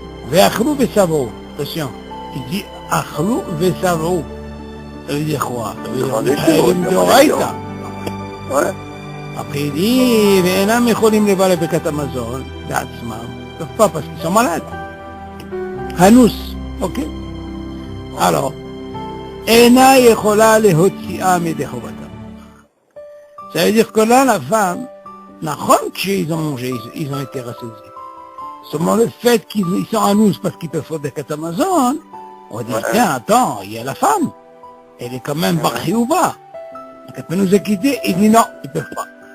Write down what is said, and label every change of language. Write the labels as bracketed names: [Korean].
[French] Ve'achlou ve'savou, attention, il dit achlou ve'savou. Ça veut dire quoi? Ça veut dire ouais. Après il dit, [Hebrew] ואינם יכולים לברך ברכת המזון בעצמם, טוב [French] pas parce qu'ils sont malades. [Hebrew] הנוס, ok? Alors, אינה יכולה להוציאה מידי חובתה. [French] Ça veut dire que là, la femme, נכון qu'ils ont mangé, ils ont été rassasiés. Seulement le fait qu'ils sont הנוס parce qu'ils peuvent faire ברכת המזון, on dit, tiens, attends, il y a la femme, elle est quand même bar chiyuva. Donc elle peut nous acquitter, il dit non, ils peuvent pas.